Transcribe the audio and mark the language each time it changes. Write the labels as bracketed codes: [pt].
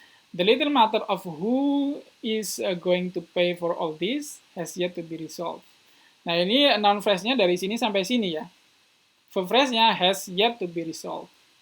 [en] The little matter of who is going to pay for all this has yet to be resolved. [id] Nah, ini noun phrase-nya dari sini sampai sini ya. Verb phrase-nya [en] has yet to be resolved.